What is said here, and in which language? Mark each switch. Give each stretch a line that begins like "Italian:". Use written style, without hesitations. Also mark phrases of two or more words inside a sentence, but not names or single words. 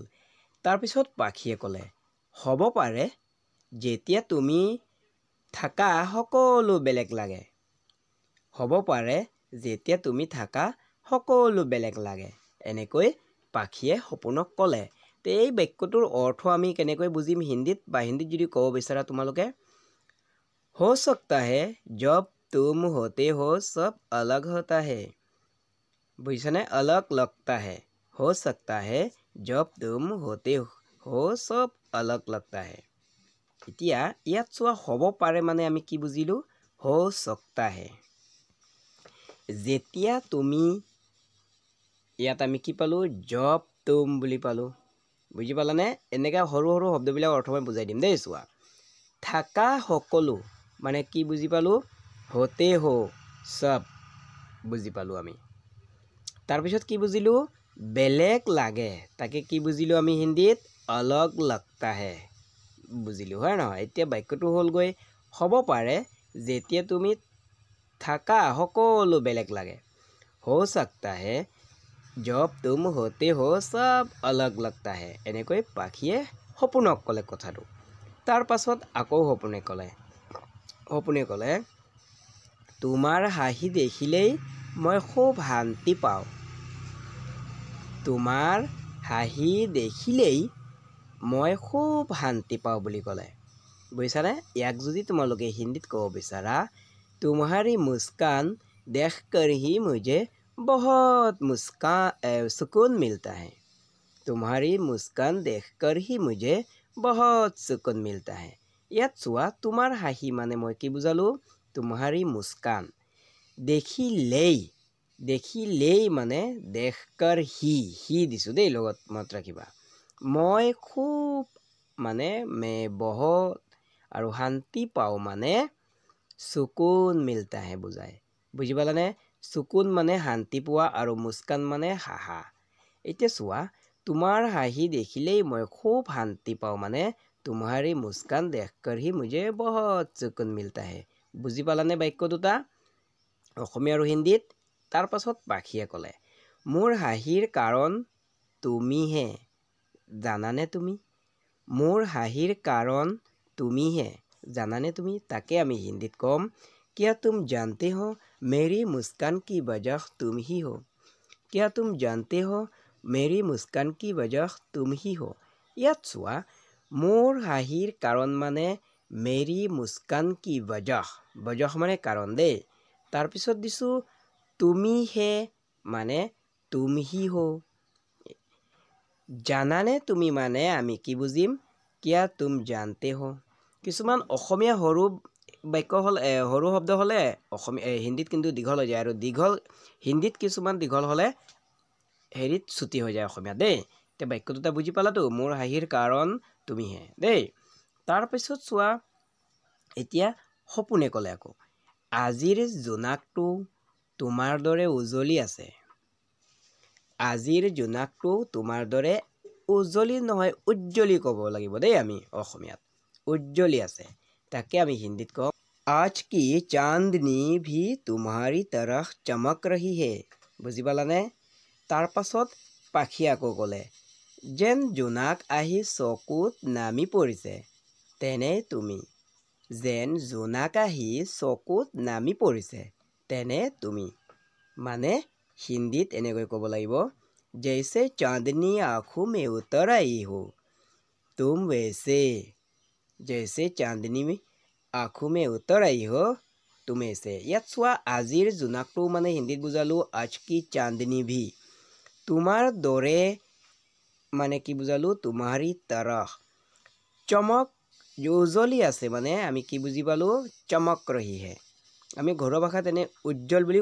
Assamese: তাৰপিছত পাখিয়ে ক'লে হ'ব পাৰে যেতিয়া তুমি থাকা সকলো বেলেগ লাগে। হ'ব পাৰে যেতিয়া তুমি থাকা সকলো বেলেগ লাগে, এনেকৈ পাখিয়ে সপোনক ক'লে। তে এই বাক্যটোৰ অৰ্থ আমি কেনেকৈ বুজিম হিন্দীত? বা হিন্দীত যদি ক'ব বিচাৰা তোমালোকে,
Hindi: हो सकता है जब तुम होते हो सब अलग होता है। বুজিছানে? अलग लगता है। हो सकता है जब तुम होते हो सब अलग लगता है।
Assamese: এতিয়া ইয়াত চোৱা, হ'ব পাৰে মানে আমি কি বুজিলোঁ?
Hindi: हो सकता है।
Assamese: যেতিয়া তুমি, ইয়াত আমি কি পালোঁ?
Hindi: जब तुम
Assamese: বুলি পালোঁ, বুজি পালানে? এনেকৈ সৰু সৰু শব্দবিলাক অৰ্থ মই বুজাই দিম দেই। চোৱা, থাকা সকলো মানে কি বুজি পালোঁ?
Hindi: होते हो सब
Assamese: বুজি পালোঁ আমি। তাৰপিছত কি বুজিলোঁ? বেলেগ লাগে, তাকে কি বুজিলোঁ আমি হিন্দীত?
Hindi: अलग लगता है
Assamese: বুজিলোঁ, হয় নহয়? এতিয়া বাক্যটো হ'লগৈ, হ'ব পাৰে যেতিয়া তুমি থাকা সকলো বেলেগ লাগে।
Hindi: हो सकता है जब तुम होते हो सब अलग लगता है।
Assamese: এনেকৈ পাখিয়ে সপোনক ক'লে কথাটো। তাৰ পাছত আকৌ সপোনে ক'লে তোমাৰ হাঁহি দেখিলেই মই খুব শান্তি পাওঁ। তোমাৰ হাঁহি দেখিলেই মই খুব শান্তি পাওঁ বুলি ক'লে, বুজিছানে? ইয়াক যদি তোমালোকে হিন্দীত ক'ব বিচাৰা,
Hindi: तुम्हारी मुस्कान देखकर ही मुझे बहुत सुकून मिलता है। तुम्हारी मुस्कान देखकर ही मुझे बहुत सुकून मिलता है।
Assamese: ইয়াত চোৱা, তোমাৰ হাঁহি মানে মই কি বুজালোঁ?
Hindi: तुम्हारी मुस्कान।
Assamese: দেখিলেই মানে
Hindi: देखकर ही
Assamese: দিছোঁ দেই, লগত মনত ৰাখিবা। মই খুব মানে বহুত আৰু শান্তি পাওঁ মানে
Hindi: सुकून मिलता है
Assamese: বুজায়, বুজি পালানে? সুকুন মানে শান্তি পোৱা আৰু মুস্কান মানে হাঁহা। এতিয়া চোৱা, তোমাৰ হাঁহি দেখিলেই মই খুব শান্তি পাওঁ মানে
Hindi: तुम्हारी मुस्कान देखकर ही मुझे बहुत सुकून मिलता है।
Assamese: বুজি পালানে বাক্য দুটা অসমীয়া আৰু হিন্দীত? তাৰ পাছত পাখিয়ে ক'লে মোৰ হাঁহিৰ কাৰণ তুমিহে, জানানে তুমি? মোৰ হাঁহিৰ কাৰণ তুমিহে, জানানে তুমি? তাকে আমি হিন্দীত ক'ম,
Hindi: क्या तुम जानते हो मेरी मुस्कान की वजह तुम ही हो। क्या तुम जानते हो मेरी मुस्कान की वजह तुम ही हो।
Assamese: ইয়াত চোৱা, মোৰ হাঁহিৰ কাৰণ মানে
Hindi: मेरी मुस्कान की
Assamese: वजह মানে কাৰণ দেই। তাৰপিছত দিছোঁ তুমিহে মানে
Hindi: तुम ही हो।
Assamese: জানানে তুমি মানে আমি কি বুজিম?
Hindi: क्या तुम जानते हो।
Assamese: কিছুমান অসমীয়া সৰু বাক্য হল সৰু শব্দ হলে অসমীয়া হিন্দীত কিন্তু দীঘল হৈ যায় আৰু দীঘল হিন্দীত কিছুমান দীঘল হলে হেৰিত ছুটি হৈ যায় অসমীয়া দেই তে বাক্য দুটা বুজি পালাতো মোৰ হাঁহিৰ কাৰণ তুমিহে দেই তাৰপিছত চোৱা এতিয়া সপোনে ক'লে আকৌ আজিৰ জোনাকটো তোমাৰ দৰে উজলি আছে আজিৰ জোনাকটো তোমাৰ দৰে উজ্জ্বলি নহয় উজ্জ্বলি ক'ব লাগিব দেই আমি অসমীয়াত উজ্জ্বলি আছে তাকে আমি হিন্দীত কওঁ
Hindi: आज की चांदनी भी तुम्हारी तरह चमक रही है
Assamese: বুজি পালানে তাৰ পাছত পাখি আকৌ ক'লে যেন জোনাক আহি চকুত নামি পৰিছে তেনে তুমি যেন জোনাক আহি চকুত নামি পৰিছে তেনে তুমি মানে হিন্দীত এনেকৈ ক'ব লাগিব
Hindi: जैसे चांदनी आँखों में उतर आई हो तुम वैसे जैसे चांदनी में आँखों में उतर आई हो तुम ऐसे
Assamese: ইয়াত চোৱা আজিৰ জোনাকটো মানে হিন্দীত বুজালো
Hindi: आज की चांदनी भी
Assamese: তোমাৰ দৰে মানে কি বুজালো
Hindi: तुम्हारी तरह
Assamese: চমক উজ্জ্বলি আছে মানে আমি কি বুজি পালো
Hindi: चमक रही है
Assamese: আমি ঘৰুৱা ভাষাত এনে উজ্জ্বল বুলি